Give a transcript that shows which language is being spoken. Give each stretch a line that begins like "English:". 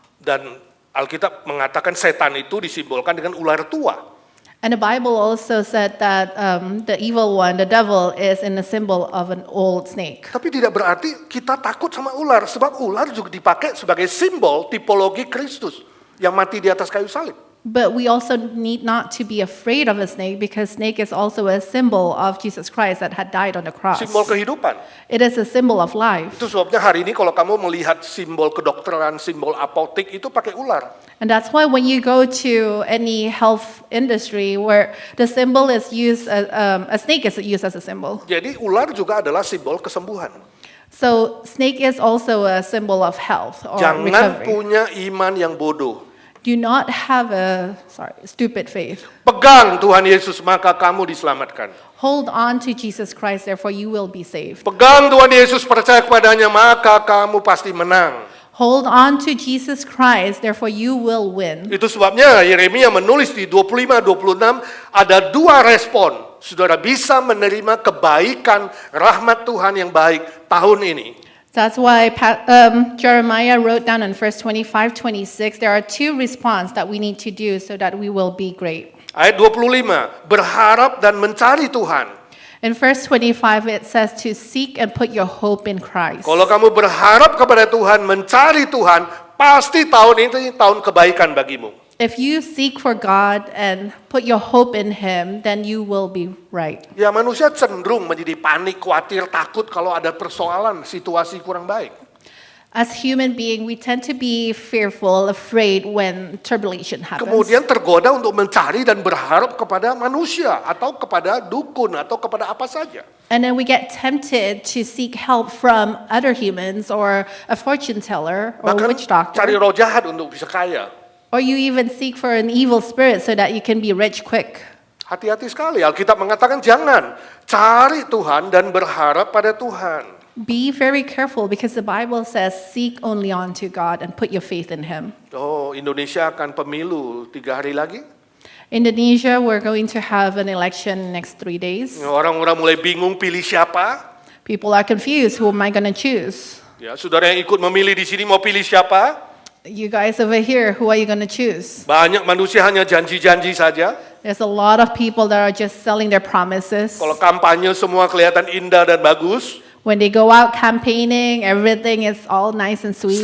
Indonesian: Dan Alkitab mengatakan setan itu disimbolkan dengan ular tua.
English: And the Bible also said that the evil one, the devil, is in the symbol of an old snake.
Indonesian: Tapi tidak berarti kita takut sama ular, sebab ular juga dipakai sebagai simbol tipologi Kristus yang mati di atas kayu salib.
English: But we also need not to be afraid of a snake because snake is also a symbol of Jesus Christ that had died on the cross.
Indonesian: Simbol kehidupan.
English: It is a symbol of life.
Indonesian: Itu sebabnya hari ini kalau kamu melihat simbol kedokteran, simbol apotek itu pakai ular.
English: And that's why when you go to any health industry where the symbol is used, a snake is used as a symbol.
Indonesian: Jadi ular juga adalah simbol kesembuhan.
English: So snake is also a symbol of health or
Indonesian: Jangan
English: recovery.
Indonesian: punya iman yang bodoh.
English: Do not have a stupid faith.
Indonesian: Pegang Tuhan Yesus maka kamu diselamatkan.
English: Hold on to Jesus Christ, therefore you will be saved.
Indonesian: Pegang Tuhan Yesus, percaya kepadanya maka kamu pasti menang.
English: Hold on to Jesus Christ, therefore you will win.
Indonesian: Itu sebabnya Yeremia menulis di 25-26 ada dua respon. Saudara bisa menerima kebaikan rahmat Tuhan yang baik tahun ini.
English: That's why Jeremiah wrote down in verse 25-26, there are two responses that we need to do so that we will be great.
Indonesian: Ayat 25, berharap dan mencari Tuhan.
English: In verse 25, it says to seek and put your hope in Christ.
Indonesian: Kalau kamu berharap kepada Tuhan, mencari Tuhan, pasti tahun ini tahun kebaikan bagimu.
English: If you seek for God and put your hope in Him, then you will be right.
Indonesian: Ya manusia cenderung menjadi panik, khawatir, takut kalau ada persoalan, situasi kurang baik.
English: As human being, we tend to be fearful, afraid when turbulation happens.
Indonesian: Kemudian tergoda untuk mencari dan berharap kepada manusia atau kepada dukun atau kepada apa saja.
English: And then we get tempted to seek help from other humans or a fortune teller or a
Indonesian: Bahkan
English: witch doctor.
Indonesian: cari roh jahat untuk bisa kaya.
English: Or you even seek for an evil spirit so that you can be rich quick.
Indonesian: Hati-hati sekali, Alkitab mengatakan jangan. Cari Tuhan dan berharap pada Tuhan.
English: Be very careful because the Bible says seek only unto God and put your faith in Him.
Indonesian: Oh, Indonesia akan pemilu 3 hari lagi.
English: Indonesia, we're going to have an election next 3 days.
Indonesian: Orang-orang mulai bingung pilih siapa.
English: People are confused. Who am I going to choose?
Indonesian: Ya, saudara yang ikut memilih di sini mau pilih siapa?
English: You guys over here, who are you going to choose?
Indonesian: Banyak manusia hanya janji-janji saja.
English: There's a lot of people that are just selling their promises.
Indonesian: Kalau kampanye semua kelihatan indah dan bagus.
English: When they go out campaigning, everything is all nice and sweet.